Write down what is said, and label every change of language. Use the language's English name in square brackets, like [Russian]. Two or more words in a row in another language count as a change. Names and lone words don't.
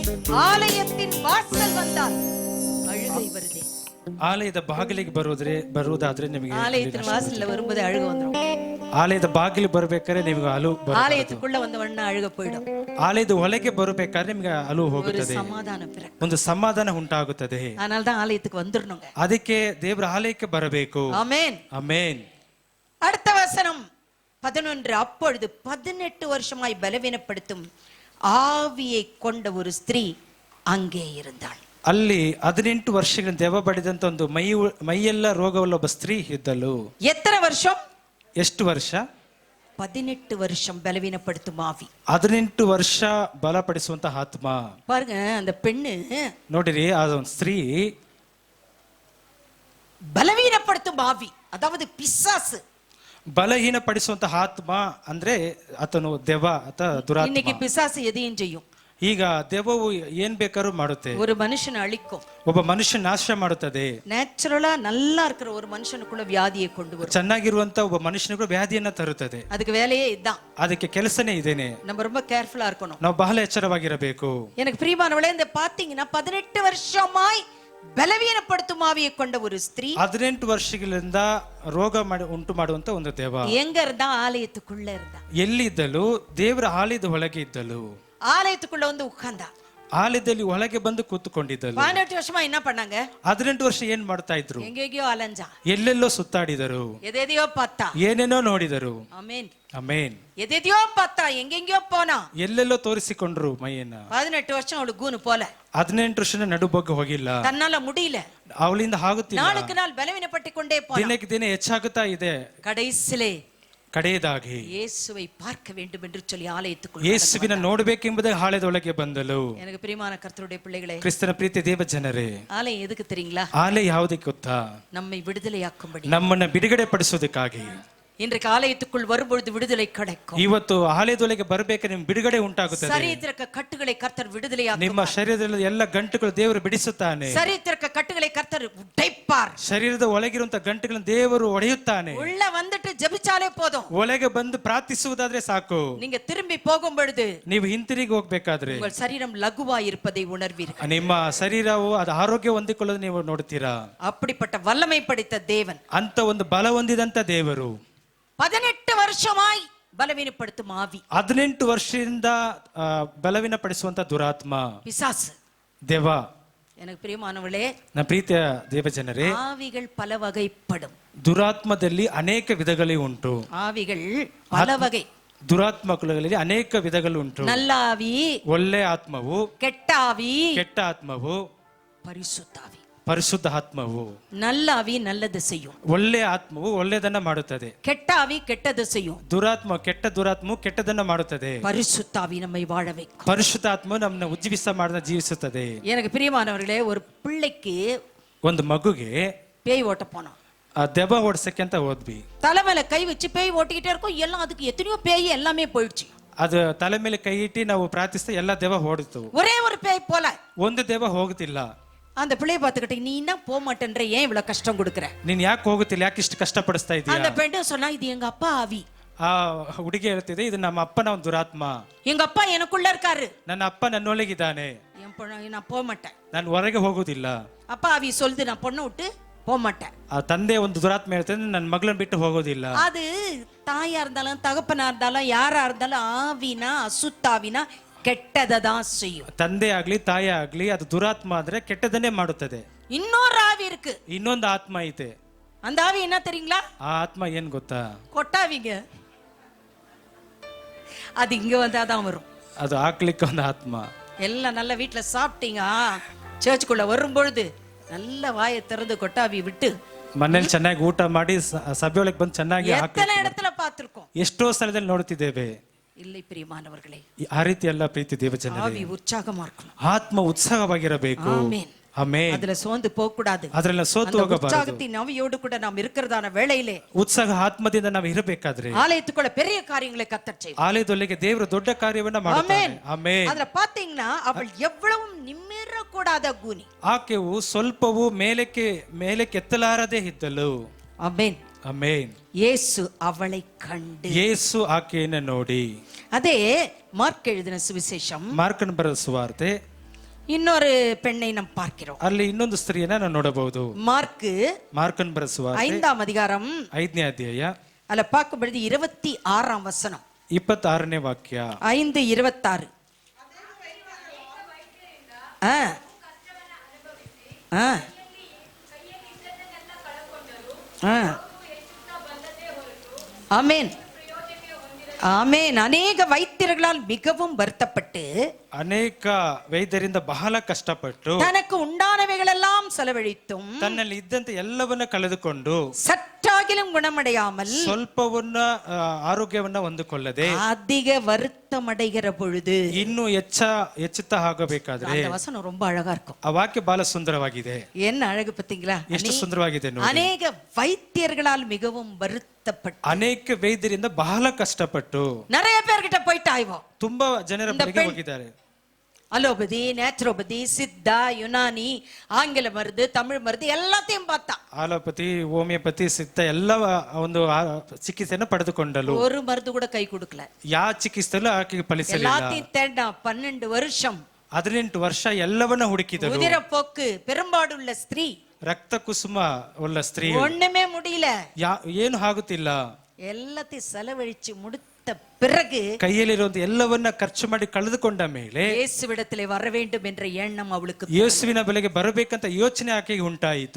[Tamil] ஆலயத்தின் வாசல் வந்தால் அழுகை வருதே. [Kannada] ಆಲಯದ ಬಾಗಿಲಿಗೆ ಬರುವುದಾದ್ರೆ ನಿಮಗೆ [Tamil] ஆலயத்தின் வாசல்ல வரும்போது அழுக வந்துரும். [Kannada] ಆಲಯದ ಬಾಗಿಲು ಬರ್ಬೇಕಾದ್ರೆ ನಿಮಗೆ ಅಳು [Tamil] ஆலயத்துக்குள்ள வந்த உடனே அழுக போயிடும். [Kannada] ಆಲಯದ ಒಳಗೆ ಬರಬೇಕಾದ್ರೆ ನಿಮಗೆ ಅಳು [Tamil] ஒரு [Kannada] ಹೋಗುತ್ತದೆ, [Tamil] சமாதானம் பிறக்கும். [Kannada] ಒಂದು ಸಮಾಧಾನ ಉಂಟಾಗುತ್ತದೆ. [Tamil] அதனால தான் ஆலயத்துக்கு வந்துடணுங்க. [Kannada] ಅದಕ್ಕೆ ದೇವರ ಆಲಯಕ್ಕೆ ಬರಬೇಕು. [Tamil] ஆமென். [Kannada] ಆಮೆನ್. [Tamil] அடுத்த வசனம் 11. அப்பொழுது 18 வருஷமாய் பலவீனப்படுத்தும் ஆவியை கொண்ட ஒரு ஸ்திரீ அங்கே இருந்தாள். [Kannada] ಅಲ್ಲಿ 18 ವರ್ಷಗಳ ದೆವ್ವ ಬಡಿದಂತ ಒಂದು ಮೈಯೆಲ್ಲ ರೋಗವುಳ್ಳ ಒಬ್ಬ ಸ್ತ್ರೀ ಇದ್ದಳು. [Tamil] எத்தனை வருஷம்? [Kannada] ಎಷ್ಟು ವರ್ಷ? [Tamil] 18 வருஷம் பலவீனப்படுத்தும் ஆவி. [Kannada] 18 ವರ್ಷ ಬಲಪಡಿಸುವಂತ ಆತ್ಮ. [Tamil] பாருங்க, அந்த பெண்ணு [Kannada] ನೋಡಿರಿ, ಅದೊಂದು ಸ್ತ್ರೀ [Tamil] பலவீனப்படுத்தும் ஆவி, அதாவது பிசாசு. [Kannada] ಬಲಹೀನಪಡಿಸುವಂತ ಆತ್ಮ ಅಂದ್ರೆ ಆತನು ದೆವ್ವ ಅಥವಾ ದುರಾತ್ಮ. [Tamil] இன்னைக்கு பிசாசு எதையும் செய்யும். [Kannada] ಈಗ ದೆವ್ವವು ಏನ್ ಬೇಕಾದ್ರೂ ಮಾಡುತ್ತೆ. [Tamil] ஒரு மனுஷனை அழிக்கும். [Kannada] ಒಬ್ಬ ಮನುಷ್ಯ ನಾಶ ಮಾಡುತ್ತದೆ. [Tamil] நேச்சுரலா நல்லா இருக்கிற ஒரு மனுஷனுக்குள்ள வியாதியை கொண்டு வரும். [Kannada] ಚೆನ್ನಾಗಿರುವಂತ ಒಬ್ಬ ಮನುಷ್ಯನಿಗೂ ವ್ಯಾಧಿಯನ್ನ ತರುತ್ತದೆ. [Tamil] அதுக்கு வேலையே இதுதான். [Kannada] ಅದಕ್ಕೆ ಕೆಲಸನೇ ಇದೇನೆ. [Tamil] நம்ம ரொம்ப கேர்ஃபுல்லா இருக்கணும். [Kannada] ನಾವು ಬಹಳ ಎಚ್ಚರವಾಗಿರಬೇಕು. [Tamil] எனக்கு பிரியமானவளே, இந்த பாத்தீங்கன்னா 18 வருஷமாய் பலவீனப்படுத்தும் ஆவியை கொண்ட ஒரு ஸ்திரீ [Kannada] 18 ವರ್ಷಗಳಿಂದ ರೋಗ ಉಂಟು ಮಾಡುವಂತ ಒಂದು ದೆವ್ವ [Tamil] எங்க இருந்தா? ஆலயத்துக்குள்ள இருந்தா. [Kannada] ಎಲ್ಲಿದ್ದಲು? ದೇವರ ಆಲಯದ ಒಳಗೆ ಇದ್ದಲು. [Tamil] ஆலயத்துக்குள்ள வந்து உட்கார்ந்தா. [Kannada] ಆಲಯದಲ್ಲಿ ಒಳಗೆ ಬಂದು ಕೂತುಕೊಂಡಿದ್ದಲು. [Tamil] 18 வருஷமா என்ன பண்ணாங்க? [Kannada] 18 ವರ್ಷ ಏನ್ ಮಾಡ್ತಾ ಇದ್ರು? [Tamil] எங்கெங்கயோ அலைஞ்சா, [Kannada] ಎಲ್ಲೆಲ್ಲೋ ಸುತ್ತಾಡಿದರು, [Tamil] எதையோ பார்த்தா. [Kannada] ಏನೇನೋ ನೋಡಿದರು. [Tamil] ஆமென். [Kannada] ಆಮೆನ್. [Tamil] எதையோ பார்த்தா, எங்கெங்கயோ போனா. [Kannada] ಎಲ್ಲೆಲ್ಲೋ ತೋರಿಸಿಕೊಂಡ್ರು ಮೈಯನ್ನ. [Tamil] 18 வருஷம் அவளுக்கு கூனு போல. [Kannada] 18 ವರ್ಷ ನಡುಬೊಗ್ಗ ಹೋಗಿಲ್ಲ. [Tamil] தன்னால முடியல. [Kannada] ಅವಳಿಂದ ಆಗುತ್ತಿಲ್ಲ. [Tamil] நாளுக்கு நாள் பலவீனப்பட்டு கொண்டே போனா. [Kannada] ದಿನಕ್ಕೆ ದಿನ ಹೆಚ್ಚಾಗುತ್ತಾ ಇದೆ. [Tamil] கடைசிலே [Kannada] ಕಡೆಯದಾಗಿ [Tamil] இயேசுவை பார்க்க வேண்டும் என்று சொல்லி ஆலயத்துக்குள் [Kannada] ಯೇಸುವಿನ ನೋಡಬೇಕೆಂಬುದೇ ಆಲಯದೊಳಗೆ ಬಂದಳು. [Tamil] எனக்கு பிரியமான கர்த்தருடைய பிள்ளைகளே, [Kannada] ಕ್ರಿಸ್ತನ ಪ್ರೀತಿ ದೇವ ಜನರೇ, [Tamil] ஆலயம் எதுக்கு தெரியுங்களா? [Kannada] ಆಲಯ ಯಾವುದಕ್ಕೆ ಗೊತ್ತಾ? [Tamil] நம்மை விடுதலையாக்கும்படி. [Kannada] ನಮ್ಮನ್ನ ಬಿಡುಗಡೆ ಪಡಿಸೋದಕ್ಕಾಗಿ. [Tamil] இன்றைக்கு ஆலயத்துக்குள் வரும்பொழுது விடுதலை கிடைக்கும். [Kannada] ಇವತ್ತು ಆಲಯದೊಳಗೆ ಬರಬೇಕು, ನಿಮ್ ಬಿಡುಗಡೆ ಉಂಟಾಗುತ್ತದೆ. [Tamil] சரீரத்திற்கு கட்டுகளை கர்த்தர் விடுதலையாக்குவார். [Kannada] ನಿಮ್ಮ ಶರೀರದಲ್ಲಿ ಎಲ್ಲ ಗಂಟುಗಳು ದೇವರು ಬಿಡಿಸುತ್ತಾನೆ. [Tamil] சரீரத்திற்கு கட்டுகளை கர்த்தர் உடைப்பார். [Kannada] ಶರೀರದ ಒಳಗಿರುವಂತ ಗಂಟುಗಳನ್ನು ದೇವರು ಒಡೆಯುತ್ತಾನೆ. [Tamil] உள்ள வந்துட்டு ஜெபிச்சாலே போதும். [Kannada] ಒಳಗೆ ಬಂದು ಪ್ರಾರ್ಥಿಸುವುದಾದ್ರೆ ಸಾಕು. [Tamil] நீங்க திரும்பி போகும் பொழுது [Kannada] ನೀವು ಹಿಂತಿರುಗಿ ಹೋಗ್ಬೇಕಾದ್ರೆ [Tamil] உங்கள் சரீரம் லகுவாய் இருப்பதை உணர்வீர்கள். [Kannada] ನಿಮ್ಮ ಶರೀರವು ಅದು ಆರೋಗ್ಯ ಹೊಂದಿಕೊಳ್ಳೋದು ನೀವು ನೋಡ್ತೀರಾ. [Tamil] அப்படிப்பட்ட வல்லமை படைத்த தேவன், [Kannada] ಅಂತ ಒಂದು ಬಲ ಹೊಂದಿದಂತ ದೇವರು [Tamil] 18 வருஷமாய் பலவீனப்படுத்தும் ஆவி, [Kannada] 18 ವರ್ಷದಿಂದ ಬಲವೀನಪಡಿಸುವಂತ ದುರಾತ್ಮ, [Tamil] பிசாசு, [Kannada] ದೆವ್ವ. [Tamil] எனக்கு பிரியமானவளே, [Kannada] ನನ್ನ ಪ್ರೀತಿಯ ದೇವಜನರೇ, [Tamil] ஆவிகள் பல வகைப்படும். [Kannada] ದುರಾತ್ಮದಲ್ಲಿ ಅನೇಕ ವಿಧಗಳೇ ಉಂಟು. [Tamil] ஆவிகள் பல வகை. [Kannada] ದುರಾತ್ಮಗಳಲ್ಲಿ ಅನೇಕ ವಿಧಗಳು ಉಂಟು. [Tamil] நல்ல ஆவி, [Kannada] ಒಳ್ಳೆ ಆತ್ಮವು, [Tamil] கெட்ட ஆவி, [Kannada] ಕೆಟ್ಟ ಆತ್ಮವು, [Tamil] பரிசுத்த ஆவி. [Kannada] ಪರಿಶುದ್ಧ ಆತ್ಮವು. [Tamil] நல்ல ஆவி நல்லது செய்யும். [Kannada] ಒಳ್ಳೆ ಆತ್ಮವು ಒಳ್ಳೆದನ್ನ ಮಾಡುತ್ತದೆ. [Tamil] கெட்ட ஆவி கெட்டது செய்யும். [Kannada] ಕೆಟ್ಟ ದುರಾತ್ಮವು ಕೆಟ್ಟದನ್ನ ಮಾಡುತ್ತದೆ. [Tamil] பரிசுத்த ஆவி நம்மை வாழ வைக்கும். [Kannada] ಪರಿಶುದ್ಧ ಆತ್ಮವು ನಮ್ಮನ್ನ ಜೀವಿಸುತ್ತದೆ. [Tamil] எனக்கு பிரியமானவர்களே, ஒரு பிள்ளைக்கு [Kannada] ಒಂದು ಮಗುಗೆ [Tamil] பேய் ஓட்ட போனோம். [Kannada] ದೆವ್ವ ಓಡಿಸಕ್ಕೆ ಅಂತ ಹೋದ್ವಿ. [Tamil] தலை மேல கை வச்சு பேய் ஓட்டிக்கிட்டே இருக்கும். எல்லாம் அதுக்கு எத்தனையோ பேய் எல்லாமே போயிடுச்சு. [Kannada] ಅದು ತಲೆ ಮೇಲೆ ಕೈ ಇಟ್ಟು ನಾವು ಪ್ರಾರ್ಥಿಸ್ತಾ ಎಲ್ಲ ದೆವ್ವ ಓಡಿತು. [Tamil] ஒரே ஒரு பேய் போல. [Kannada] ಒಂದು ದೆವ್ವ ಹೋಗುತ್ತಿಲ್ಲ. [Tamil] அந்த பிள்ளைய பார்த்துக்கிட்டு, நீ என்ன போக மாட்டேன்ற, ஏன் இவ்வளவு கஷ்டம் கொடுக்குற? [Kannada] ನೀನ್ ಯಾಕೆ ಹೋಗುತ್ತಿಲ್ಲ, ಯಾಕೆ ಇಷ್ಟು ಕಷ್ಟ ಪಡಿಸ್ತಾ ಇದೀಯ? [Tamil] அந்த பெண்ணு சொன்னா, இது எங்க அப்பா ஆவி. [Kannada] ಆ ಹುಡುಗಿ ಹೇಳ್ತಿದೆ, ಇದು ನಮ್ಮ ಅಪ್ಪನ ಒಂದು ದುರಾತ್ಮ. [Tamil] எங்க அப்பா எனக்குள்ள இருக்காரு. [Kannada] ನನ್ನ ಅಪ್ಪ ನನ್ನೊಳಗಿದ್ದಾನೆ. [Tamil] நான் போக மாட்டேன். [Kannada] ನಾನು ಹೊರಗೆ ಹೋಗುದಿಲ್ಲ. [Tamil] அப்பா ஆவி சொல்லுது, நான் பொண்ணை விட்டு போக மாட்டேன். [Kannada] ಆ ತಂದೆ ಒಂದು ದುರಾತ್ಮ ಹೇಳ್ತದೆ, ನನ್ನ ಮಗಳನ್ನ ಬಿಟ್ಟು ಹೋಗೋದಿಲ್ಲ. [Tamil] அது தாயா இருந்தாலும் தகப்பனா இருந்தாலும் யாரா இருந்தாலும் ஆவினா அசுத்தாவினா ಕೆಟ್ಟದ தான் செய்யும். [Kannada] ತಂದೆ ಆಗ್ಲಿ ತಾಯಿ ಆಗ್ಲಿ, ಅದು ದುರಾತ್ಮ ಆದ್ರೆ ಕೆಟ್ಟದನ್ನೇ ಮಾಡುತ್ತದೆ. [Tamil] இன்னொரு ஆவி இருக்கு. [Kannada] ಇನ್ನೊಂದು ಆತ್ಮ ಐತೆ. [Tamil] அந்த ஆவி என்ன தெரியுங்களா? [Kannada] ಆ ಆತ್ಮ ಏನ್ ಗೊತ್ತಾ? [Tamil] கொட்டாவிங்க. அது இங்க வந்தாதான் வரும். [Kannada] ಅದು ಹಾಕ್ಲಿಕ್ಕೆ ಒಂದು ಆತ್ಮ. [Tamil] எல்லாம் நல்ல வீட்டுல சாப்பிட்டீங்க, சர்ச்சுக்குள்ள வரும் பொழுது நல்ல வாயை திறந்து கொட்டாவி விட்டு [Kannada] ಮನೇಲಿ ಚೆನ್ನಾಗಿ ಊಟ ಮಾಡಿ ಸಭೆಯೊಳಗೆ ಬಂದು ಚೆನ್ನಾಗಿ [Tamil] எத்தனை இடத்துல பார்த்திருக்கோம். [Kannada] ಎಷ್ಟೋ ಸ್ಥಳದಲ್ಲಿ ನೋಡ್ತಿದ್ದೇವೆ. [Tamil] இல்லை பிரியமானவர்களே, [Kannada] ಆ ರೀತಿ ಎಲ್ಲ ಪ್ರೀತಿ ದೇವಜನರೇ, [Tamil] ஆவி உற்சாகமா இருக்கணும். [Kannada] ಆತ್ಮ ಉತ್ಸಾಹವಾಗಿರಬೇಕು. [Tamil] ஆமென். [Kannada] ಆಮೆನ್. [Tamil] அதுல சோர்ந்து போக கூடாது. [Kannada] ಅದರೆಲ್ಲ ಸೋತು ಹೋಗಬಾರದು. [Tamil] உற்சாகத்தின் ஆவியோடு கூட நாம் இருக்கிறதான வேளையிலே, [Kannada] ಉತ್ಸಾಹ ಆತ್ಮದಿಂದ ನಾವು ಇರಬೇಕಾದ್ರೆ [Tamil] ஆலயத்துக்குள்ள பெரிய காரியங்களை கர்த்தர் செய்வார். [Kannada] ಆಲಯದೊಳಗೆ ದೇವರು ದೊಡ್ಡ ಕಾರ್ಯವನ್ನ ಮಾಡ್ತಾನೆ. ಆಮೆನ್. [Tamil] அதுல பாத்தீங்கன்னா, அவள் எவ்வளவு நிமிர கூடாத கூனி. [Kannada] ಆಕೆಯು ಸ್ವಲ್ಪವೂ ಮೇಲಕ್ಕೆ ಎತ್ತಲಾರದೆ ಇದ್ದಳು. [Tamil] ஆமென். [Kannada] ಆಮೆನ್. [Tamil] இயேசு அவளை கண்டு, [Kannada] ಯೇಸು ಆಕೆಯನ್ನು ನೋಡಿ. [Tamil] அதே மார்க் எழுதின சுவிசேஷம் [Kannada] ಮಾರ್ಕನ ಬರೆದ ಸುವಾರ್ತೆ [Tamil] இன்னொரு பெண்ணை நாம் பார்க்கிறோம். [Kannada] ಅಲ್ಲಿ ಇನ್ನೊಂದು ಸ್ತ್ರೀಯನ್ನ ನಾವು ನೋಡಬಹುದು. [Tamil] மார்க்கு [Kannada] ಮಾರ್ಕನ್ ಬರೆಸುವ [Tamil] 5ஆம் அதிகாரம் [Kannada] 5ನೇ ಅಧ್ಯಾಯ [Tamil] ಅಲ್ಲ பார்க்கும் பொழுது 26ஆம் வசனம் [Kannada] 26ನೇ ವಾಕ್ಯ 5:26. [Tamil] ஆமென் ஆமென். அநேக வைத்தியர்களால் மிகவும் வருத்தப்பட்டு [Kannada] ಅನೇಕ ವೈದ್ಯರಿಂದ ಬಹಳ ಕಷ್ಟಪಟ್ಟು [Tamil] தனக்கு உண்டானவைகளெல்லாம் செலவழித்தும் [Kannada] ತನ್ನಲ್ಲಿ ಇದ್ದಂತೆ ಎಲ್ಲವನ್ನ ಕಳೆದುಕೊಂಡು [Tamil] சற்றாகிலும் குணமடையாமல் [Kannada] ಸ್ವಲ್ಪವನ್ನ ಆರೋಗ್ಯವನ್ನ ಹೊಂದಿಕೊಳ್ಳದೆ [Tamil] அதிக வருத்தம் அடைகிற பொழுது, [Kannada] ಇನ್ನು ಹೆಚ್ಚುತ್ತಾ ಆಗಬೇಕಾದ್ರೆ [Tamil] அந்த வசனம் ரொம்ப அழகா இருக்கும். [Kannada] ಆ ವಾಕ್ಯ ಬಹಳ ಸುಂದರವಾಗಿದೆ. [Tamil] என்ன அழகு பாத்தீங்களா? [Kannada] ಎಷ್ಟು ಸುಂದರವಾಗಿದೆ ನೋಡಿ. [Tamil] அநேக வைத்தியர்களால் மிகவும் வருத்தப்பட்டு [Kannada] ಅನೇಕ ವೈದ್ಯರಿಂದ ಬಹಳ ಕಷ್ಟಪಟ್ಟು [Tamil] நிறைய பேர்கிட்ட போயிட்டு ஆய்வோம். [Kannada] ತುಂಬಾ ಜನರ ಬಳಿಗೆ ಹೋಗಿದ್ದಾರೆ. [Tamil] அலோபதி, நேச்சுரோபதி, சித்தா, யுனானி, ஆங்கில மருந்து, தமிழ் மருந்து எல்லாத்தையும் பார்த்தா. [Kannada] ಆಲೋಪತಿ, ಹೋಮಿಯೋಪತಿ, ಸಿದ್ಧ ಎಲ್ಲ ಒಂದು ಚಿಕಿತ್ಸೆಯನ್ನು ಪಡೆದುಕೊಂಡಲು [Tamil] ஒரு மருந்து கூட ಕೈ கொடுக்கல. [Kannada] ಯಾವ ಚಿಕಿತ್ಸೆಯಲ್ಲೂ ಆಕೆಗೆ ಫಲಿಸಲಿಲ್ಲ. [Tamil] எல்லாத்தையும் தேடா 12 வருஷம் [Kannada] 18 ವರ್ಷ ಎಲ್ಲವನ್ನ ಹುಡುಕಿದರು. [Tamil] உதிரப்போக்கு பெரும்பாடுள்ள ஸ்திரீ, [Kannada] ರಕ್ತ ಕುಸುಮ ಉಳ್ಳ ಸ್ತ್ರೀ, [Tamil] ஒண்ணுமே முடியல, [Kannada] ಏನು ಆಗುತ್ತಿಲ್ಲ. [Tamil] எல்லாத்தையும் செலவழிச்சு முடித்த பிறகு [Kannada] ಕೈಯಲ್ಲಿರುವಂತ ಎಲ್ಲವನ್ನ ಖರ್ಚು ಮಾಡಿ ಕಳೆದುಕೊಂಡ ಮೇಲೆ [Tamil] இயேசுவிடத்திலே வர வேண்டும் என்ற எண்ணம் அவளுக்கு. [Kannada] ಯೇಸುವಿನ ಬಳಿಗೆ ಬರಬೇಕಂತ ಯೋಚನೆ ಆಕೆಗೆ ಉಂಟಾಯಿತು.